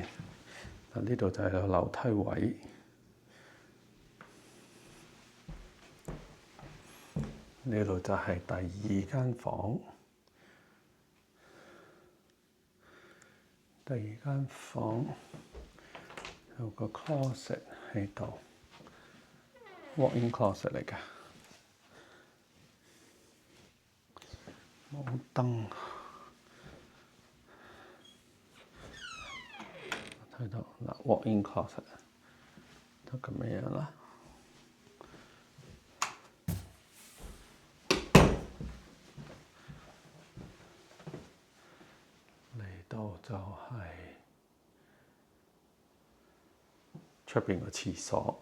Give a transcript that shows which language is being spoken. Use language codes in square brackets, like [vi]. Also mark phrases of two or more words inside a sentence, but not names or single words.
[yue] 嗱，呢度就係有樓梯位。呢度就係第二間房。第二間房有個 closet 喺度 ， [en] walk-in closet [yue] 嚟嘅，冇燈。睇到嗱 ， [en] walk-in closet [yue] 就咁樣啦。嚟到就係出邊個廁所。